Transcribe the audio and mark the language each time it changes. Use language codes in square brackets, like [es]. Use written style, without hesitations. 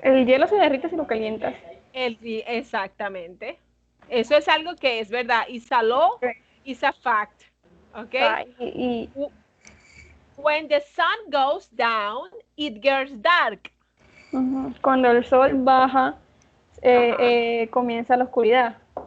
[es] El hielo se derrite si lo calientas. Exactamente. Eso es algo que es verdad. [en] It's a law, it's a fact. Okay? When the sun goes down, it gets dark. [es] Cuando el sol baja, comienza la oscuridad.